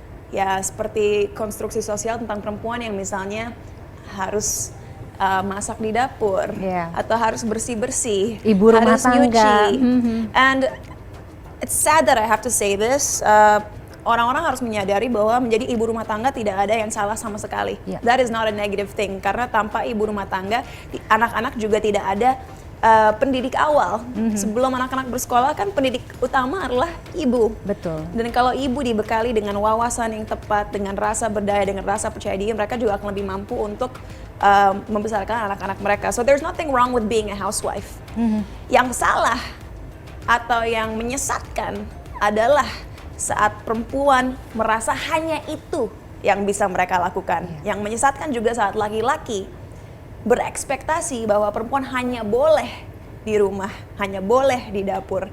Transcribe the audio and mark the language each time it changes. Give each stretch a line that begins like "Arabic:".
Indonesian: Ya seperti konstruksi sosial tentang perempuan yang misalnya harus masak di dapur atau harus bersih-bersih, ibu rumah harus tangga. nyuci.
English: And it's sad that I have to say this.
Indonesian: Orang-orang harus menyadari bahwa menjadi ibu rumah tangga tidak ada yang salah sama sekali.
English: That is not a negative thing.
Indonesian: Karena tanpa ibu rumah tangga, anak-anak juga tidak ada pendidik awal. Sebelum anak-anak bersekolah kan pendidik utama adalah ibu. Betul. Dan kalau ibu dibekali dengan wawasan yang tepat, dengan rasa berdaya, dengan rasa percaya diri, mereka juga akan lebih mampu untuk membesarkan anak-anak mereka.
English: So there's nothing wrong with being a housewife.
Indonesian: Yang salah atau yang menyesatkan adalah saat perempuan merasa hanya itu yang bisa mereka lakukan. Yang menyesatkan juga saat laki-laki berekspektasi bahwa perempuan hanya boleh di rumah, hanya boleh di dapur.